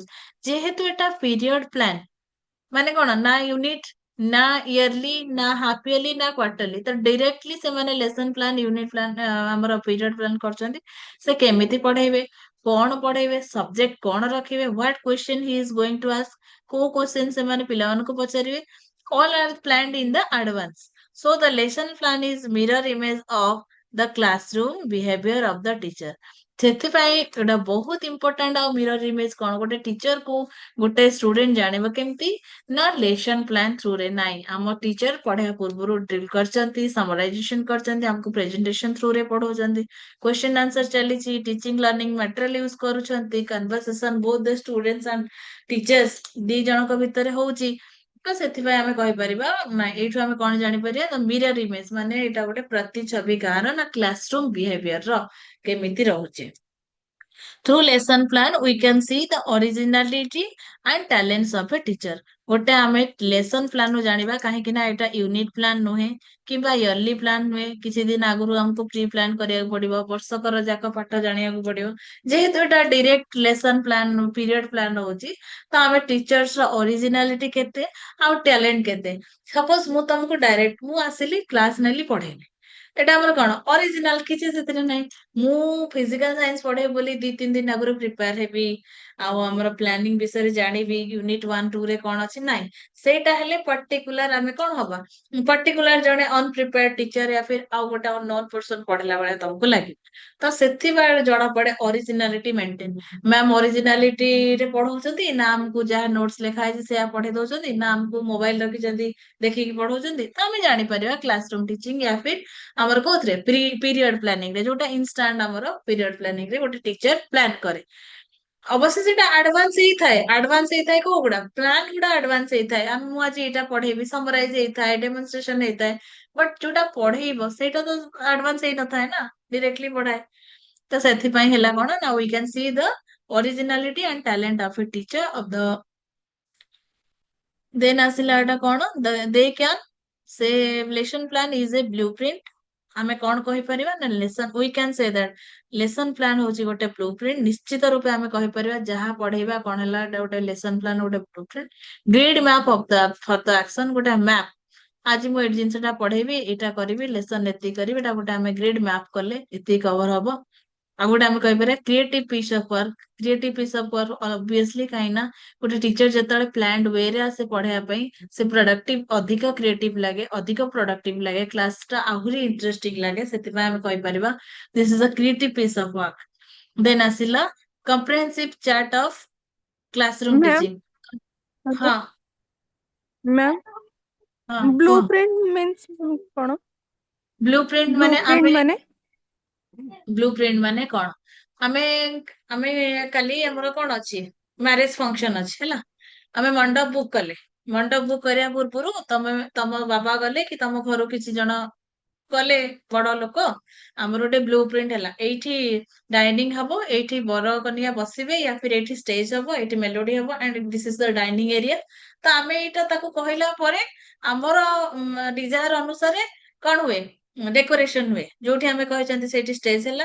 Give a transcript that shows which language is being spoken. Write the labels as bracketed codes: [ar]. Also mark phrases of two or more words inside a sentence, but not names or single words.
[or] ଯେହେତୁ ଏଟା [en] period plan [or] ମାନେ କଣ ନା ୟୁନିଟ ନା ଇୟରଲି ନା [en] half yearly [or] ନା କ୍ୱାର୍ଟରଲି, ତ ଡିରେକ୍ଟଲି ସେମାନେ [en] lesson plan unit plan [or] ଆମର [en] period plan [or] କରିଛନ୍ତି। ସେ କେମିତି ପଢେଇବେ, କଣ ପଢେଇବେ, ସବଜେକ୍ଟ କଣ ରଖିବେ, [en] what question he is going to ask, [or] କୋଉ କ୍ୱେଶ୍ଚନ ସେମାନେ ପିଲାମାନଙ୍କୁ ପଚାରିବେ, [en] all are planned in the advance. So the lesson plan is mirror image of the classroom behavior of the teacher. [or] ସେଥିପାଇଁ ଏଟା ବହୁତ ଇମ୍ପୋର୍ଟାଣ୍ଟ। ଆଉ [en] mirror image [or] କଣ, ଗୋଟେ ଟିଚର କୁ ଗୋଟେ ଷ୍ଟୁଡେଣ୍ଟ ଜାଣିବ କେମିତି ନା [en] lesson plan [or] ଥ୍ରୁରେ। ନାଇଁ ଆମ ଟିଚର ପଢିବା ପୂର୍ବରୁ ଡ୍ରିଲ କରିଛନ୍ତି, ସମରାଇଜେସନ କରିଛନ୍ତି, ଆମକୁ ପ୍ରେଜେଣ୍ଟେସନ ଥ୍ରୁରେ ପଢଉଛନ୍ତି, [en] question answer [or] ଚାଲିଛି, [en] teaching learning material use [or] କରୁଛନ୍ତି, [en] conversation both the students and teachers [or] ଦି ଜଣଙ୍କ ଭିତରେ ହଉଛି। ତ ସେଥିପାଇଁ ଆମେ କହିପାରିବା ନାଇଁ ଏଇଠୁ ଆମେ କଣ ଜାଣିପାରିବା, [en] mirror image [or] ମାନେ ଏଇଟା ଗୋଟେ ପ୍ରତିଛବି ଗାଁର ନା [en] classroom behavior [or] ର କେମିତି ରହୁଛି। [en] Through lesson plan, we can see the originality and talents of a teacher. [or] ଗୋଟେ ଆମେ [en] lesson plan [or] ରୁ ଜାଣିବା, କାହିଁକି ନା ଏଇଟା [en] unit plan [or] ନୁହେଁ କିମ୍ବା [en] yearly plan [or] ନୁହେଁ। କିଛି ଦିନ ଆଗରୁ ଆମକୁ [en] pre plan [or] କରିବାକୁ ପଡିବ, ବର୍ଷକର ଯାକ ପାଠ ଜାଣିବାକୁ ପଡିବ। ଯେହେତୁ ଏଟା [en] direct lesson plan period plan [or] ରହୁଛି, ତ ଆମେ ଟିଚର୍ସ ର ଅରିଜିନାଲିଟି କେତେ ଆଉ ଟ୍ୟାଲେଣ୍ଟ କେତେ। ସପୋଜ ମୁଁ ତମକୁ ଡାଇରେକ୍ଟ ମୁଁ ଆସିଲି କ୍ଲାସ ନେଲି ପଢେଇଲି, ଏଟା ଆମର କଣ ଅରିଜିନାଲ କିଛି ସେଥିରେ ନାହିଁ। ମୁଁ [en] physical science [or] ପଢେଇବି ବୋଲି 2-3 ଦିନ ଆଗରୁ ପ୍ରିପେୟାର ହେବି, ଆଉ ଆମର ପ୍ଲାନିଂ ବିଷୟରେ ଜାଣିବି ୟୁନିଟ୍ 1 2 ରେ କଣ ଅଛି ନାଇଁ ସେଇଟା ହେଲେ ପର୍ଟିକୁଲାର ଆମେ କଣ ହବା ପର୍ଟିକୁଲାର ଜଣେ [en] unprepared teacher [or] या फिर ଆଉ ଗୋଟେ [en] unknown person [or] ପଢିଲା ଭଳିଆ ତମକୁ ଲାଗିବ ତ ସେଥିପାଇଁ ଜଣା ପଡେ [en] originality maintain ma'am [or] ଅରିଜିନାଲିଟି ରେ ପଢଉଛନ୍ତି ନା ଆମକୁ ଯାହା ନୋଟ୍ସ ଲେଖା ହେଇଛି ସେୟା ପଢେଇ ଦଉଛନ୍ତି ନା ଆମକୁ ମୋବାଇଲ ରଖିଛନ୍ତି ଦେଖିକି ପଢଉଛନ୍ତି ତ ଆମେ ଜାଣିପାରିବା [en] class room teaching [hi] या फिर [or] ଆମର କୋଉଥିରେ [en] period planning [or] ରେ ଯୋଉଟା ଇନଷ୍ଟାଣ୍ଟ ଆମର [en] period planning [or] ରେ ଗୋଟେ ଟିଚର ପ୍ଲାନ କରେ ଅବଶ୍ୟ ସେଟା ଆଡଭାନ୍ସ ହେଇଥାଏ କୋଉ ଗୁଡା ପ୍ଲାନ ଗୁଡା ଆଡଭାନ୍ସ ହେଇଥାଏ ମୁଁ ଆଜି ଏଇଟା ପଢେଇବି ସମରାଇଜ ହେଇଥାଏ ଡେମନଷ୍ଟ୍ରେସନ ହେଇଥାଏ ବଟ ଯୋଉଟା ପଢେଇବ ସେଇଟା ତ ଆଡଭାନ୍ସ ହେଇନଥାଏ ନା ଡିରେକ୍ଟଲି ପଢାଏ ତ ସେଥିପାଇଁ ହେଲା କଣ ନା [en] we can see the originality and talent of a teacher of the [or] ଦେନ୍ ଆସିଲା ଏଟା କଣ [en] they can say lesson plan is a blue print [or] ଆମେ କଣ କହିପାରିବା ନା ଲେସନ [en] we can say that lesson plan [or] ହଉଛି ଗୋଟେ [en] blue print [or] ନିଶ୍ଚିତ ରୂପେ ଆମେ କହିପାରିବା ଯାହା ପଢେଇବା କଣ ହେଲା ଏଟା ଗୋଟେ [en] lesson plan [or] ଗୋଟେ [en] blue print grid map of the for the action [or] ଗୋଟେ ମ୍ୟାପ ଆଜି ମୁଁ ଏଇ ଜିନିଷଟା ପଢେଇବି ଏଇଟା କରିବି ଲେସନ ଏତିକି କରିବି ଏଟା ଗୋଟେ ଆମେ [en] grid map [or] କଲେ ଏତିକି କଭର ହବ ଆଉ ଗୋଟେ ଆମେ କହିପାରିବା [en] creative piece of work obviously [or] କାହିଁକି ନା ଗୋଟେ ଟିଚର ଯେତେବେଳେ [en] planned way [or] ରେ ଆସେ ପଢେଇବା ପାଇଁ ସେ ପ୍ରଡକ୍ଟିଭ ଅଧିକ କ୍ରିଏଟିଭ ଲାଗେ ଅଧିକ ପ୍ରଡକ୍ଟିଭ ଲାଗେ କ୍ଲାସ ଟା ଆହୁରି ଇଣ୍ଟରେଷ୍ଟିଂ ଲାଗେ ସେଥିପାଇଁ ଆମେ କହିପାରିବା [en] this is a creative piece of work [or] ଦେନ୍ ଆସିଲା [en] comprehensive chart of classroom मैम [or] ଟିଚିଂ [en] हेलो [or] ହଁ [en] मैम [or] ହଁ କୁହ [en] blueprint means कौन blue print [or] ମାନେ [en] ब्लूप्रिंट [or] ଆମେ माने [en] blue print [or] ମାନେ କଣ ଆମେ ଆମେ କାଲି ଆମର କଣ ଅଛି [en] marriage function [or] ଅଛି ହେଲା ଆମେ ମଣ୍ଡପ ବୁକ୍ କଲେ ମଣ୍ଡପ ବୁକ୍ କରିବା ପୂର୍ବରୁ ତମ ବାବା ଗଲେ କି ତମ ଘରୁ କିଛି ଜଣ ଗଲେ ବଡ ଲୋକ ଆମର ଗୋଟେ [en] blue print [or] ହେଲା ଏଇଠି ଡାଇନିଂ ହବ ଏଇଠି ବର କନିଆ ବସିବେ [hi] या फिर [or] ଏଇଠି ଷ୍ଟେଜ ହବ ଏଇଠି ମେଲୋଡି ହବ [en] and this is the dining area [or] ତ ଆମେ ଏଇଟା ତାକୁ କହିଲା ପରେ ଆମର ଡିଜାୟାର ଅନୁସାରେ କଣ ହୁଏ ଡେକୋରେସନ ହୁଏ ଯୋଉଠି ଆମେ କହିଛନ୍ତି ସେଇଠି ଷ୍ଟେଜ ହେଲା